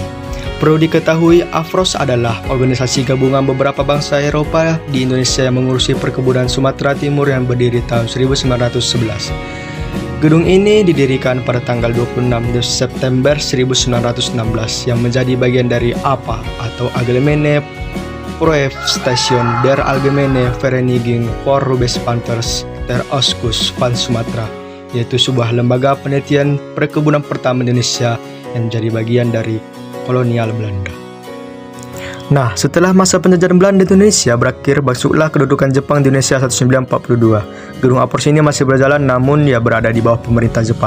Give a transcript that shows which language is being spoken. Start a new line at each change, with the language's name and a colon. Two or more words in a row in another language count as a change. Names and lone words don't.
Indonesian: Perlu diketahui, Afros adalah organisasi gabungan beberapa bangsa Eropa di Indonesia yang mengurusi perkebunan Sumatera Timur yang berdiri tahun 1911. Gedung ini didirikan pada tanggal 26 September 1916 yang menjadi bagian dari APA atau Algemene Proefstation der Algemene Vereniging voor Rubesplanters ter Oostkus van Sumatera, yaitu sebuah lembaga penelitian perkebunan pertama Indonesia yang menjadi bagian dari kolonial Belanda. Nah, setelah masa penjajahan Belanda di Indonesia berakhir, masuklah kedudukan Jepang di Indonesia 1942. Gedung Afros ini masih berjalan namun ia berada di bawah pemerintah Jepang.